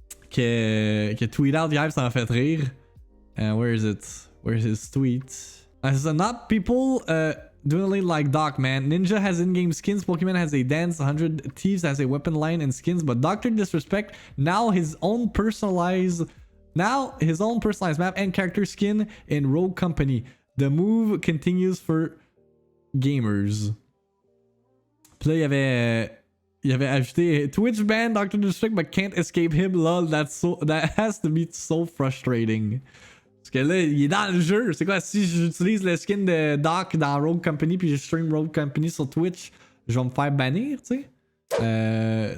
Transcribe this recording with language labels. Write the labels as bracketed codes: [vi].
[fr] Qui a [en] tweet out [fr] hier, ça m'a fait rire. [en] Where is it? Where's his tweet? Not people doing like Doc, man. Ninja has in-game skins, Pokemon has a dance, 100 Thieves has a weapon line and skins, but Dr. Disrespect now his own personalized map and character skin in Rogue Company. The move continues for gamers. [fr] Puis là, il avait ajouté Twitch ban Dr. [en] Disrespect but can't escape him, lol. That has to be so frustrating. [fr] Parce que là, il est dans le jeu. C'est quoi, si j'utilise le skin de Doc dans Rogue Company puis je stream Rogue Company sur Twitch, je vais me faire bannir, tu sais?